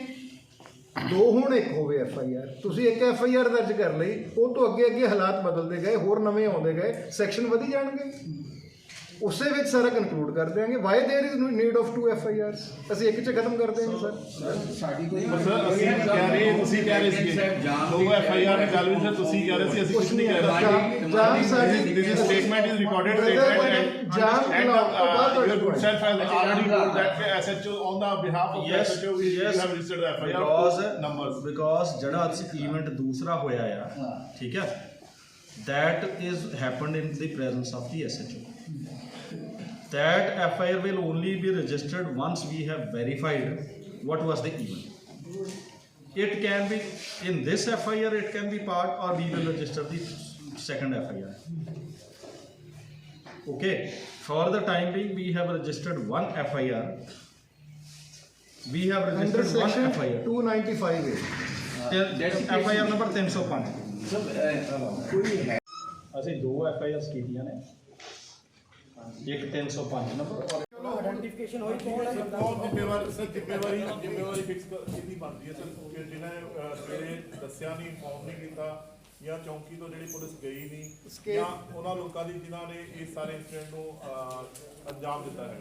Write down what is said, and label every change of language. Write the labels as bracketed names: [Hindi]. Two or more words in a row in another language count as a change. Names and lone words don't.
[Punjabi] ਦੋ ਹੁਣ ਇੱਕ ਹੋਵੇ FIR, ਤੁਸੀਂ ਇੱਕ FIR ਦਰਜ ਕਰ ਲਈ, ਉਹ ਤੋਂ ਅੱਗੇ ਅੱਗੇ ਹਾਲਾਤ ਬਦਲਦੇ ਗਏ, ਹੋਰ ਨਵੇਂ ਆਉਂਦੇ ਗਏ, ਸੈਕਸ਼ਨ ਵਧੀ ਜਾਣਗੇ। ਉਸੇ ਵਿੱਚ ਸਾਰਾ ਕਨਕਲੂਡ ਕਰ ਦਿਆਂਗੇ। [English] why there is need of 2 FIRs, [Punjabi] ਅਸੀਂ ਇੱਕ 'ਚ ਖਤਮ ਕਰ ਦਿਆਂਗੇ ਸਰ। ਸਾਡੀ ਕੋਈ ਅਸੀਂ ਕਹਿ ਰਹੇ, ਤੁਸੀਂ ਕਹਿ ਰਹੇ ਸੀ ਦੋ FIR ਦੀ ਗੱਲ ਵੀ ਤੁਸੀਂ ਕਹਿ ਰਹੇ ਸੀ, ਅਸੀਂ ਕੁਝ ਨਹੀਂ ਕਹਿ ਰਹੇ। ਜਾਨ ਸਾਡੀ [English] this statement is recorded statement and your good self has already told that SHO on the behalf of the SHO we have registered the FIR numbers [Punjabi] because ਜਿਹੜਾ ਅਸੀਂ ਇਵੈਂਟ ਦੂਸਰਾ ਹੋਇਆ ਆ, ਠੀਕ ਹੈ, [English] that is happened in the presence of the SHO. That FIR will only be registered once we have verified what was the event. It can be in this FIR, it can be part, or we will register the second FIR. Okay, for the time being we have registered one FIR. We have ਅੰਡਰ registered one ਸੈਕਸ਼ਨ FIR. 295 [Punjabi] FIR ਨੰਬਰ 305। ਅਸੀਂ 2 FIRs ਕੀਤੀਆਂ ਨੇ, ਇੱਕ 305 ਨੰਬਰ। ਜ਼ਿੰਮੇਵਾਰੀ ਫਿਕਸ ਕਿੰਨੀ ਬਣਦੀ ਹੈ ਸਰ, ਕਿ ਜਿਹਨਾਂ ਸਵੇਰੇ ਦੱਸਿਆ ਨਹੀਂ, ਇਨਫੋਰਮ ਨਹੀਂ ਕੀਤਾ, ਜਾਂ ਚੌਂਕੀ ਤੋਂ ਜਿਹੜੀ ਪੁਲਿਸ ਗਈ ਨਹੀਂ, ਜਾਂ ਉਹਨਾਂ ਲੋਕਾਂ ਦੀ ਜਿਨ੍ਹਾਂ ਨੇ ਇਸ ਸਾਰੇ ਇੰਸੀਡੈਂਟ ਨੂੰ ਅੰਜਾਮ ਦਿੱਤਾ ਹੈਗਾ।